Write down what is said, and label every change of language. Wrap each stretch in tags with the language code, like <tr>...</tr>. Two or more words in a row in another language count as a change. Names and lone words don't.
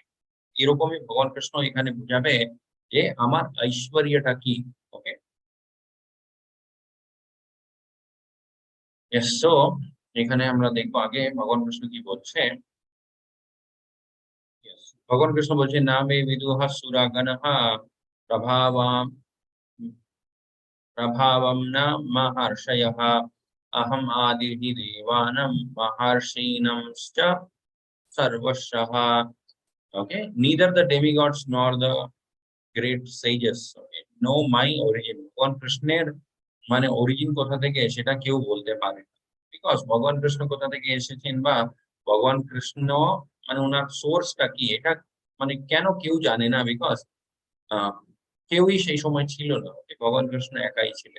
<bn>এরকমই ভগবান কৃষ্ণ এখানে বুঝাবে যে আমার ঐশ্বর্যটা কি। ওকে, সো এখানে আমরা দেখবো আগে ভগবান কৃষ্ণ কি বলছে।</bn> <sa>Yes,</sa> <bn>ভগবান কৃষ্ণ বলছে</bn> <sa>না মে বিদুহ সুরাগণঃ প্রভাবাম प्रभावं न महर्षयः अहम आदिः देवानां महर्षीणांश्च सर्वशः।</sa> <en>Okay, neither the demigods nor the great sages, okay, know my origin।</en> <bn>ভগবান কৃষ্ণের মানে অরিজিন কোথা থেকে সেটা কেউ বলতে পারে না। বিকজ ভগবান কৃষ্ণ কোথা থেকে এসেছেন বা ভগবান কৃষ্ণ মানে ওনার সোর্সটা কি, এটা মানে কেন কেউ জানে না। বিকজ কেউই সেই সময় ছিল না, ভগবান কৃষ্ণ একাই ছিলেন।</bn>